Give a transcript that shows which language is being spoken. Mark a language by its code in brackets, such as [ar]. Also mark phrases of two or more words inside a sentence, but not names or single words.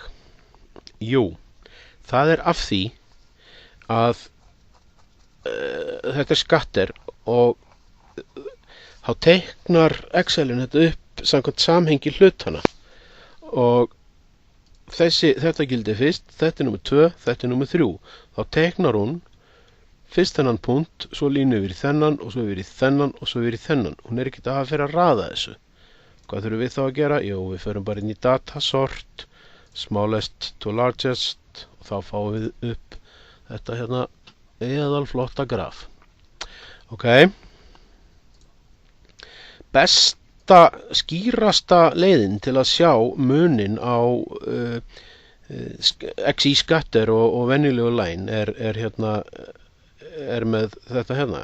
[is] Jú, það er af því að þetta er skatter og þá teiknar Excelin þetta upp samkvæmt samhengi hlutana og þetta gildi fyrst, þetta er númer 2, þetta er númer 3. Þá teiknar hún fyrst þennan punkt, svo línu yfir í þennan og svo yfir í þennan og svo yfir í þennan. Hún er ekkert að fyrir að raða þessu. Hvað þurfum við þá að gera? Jú, við förum bara inn í datasort, [en] smallest to largest [is] og þá fáum við upp þetta hérna eðalflotta graf. Ok. Besta, skýrasta leiðin til að sjá munin á XI skatter og venjulegu line er með þetta hérna.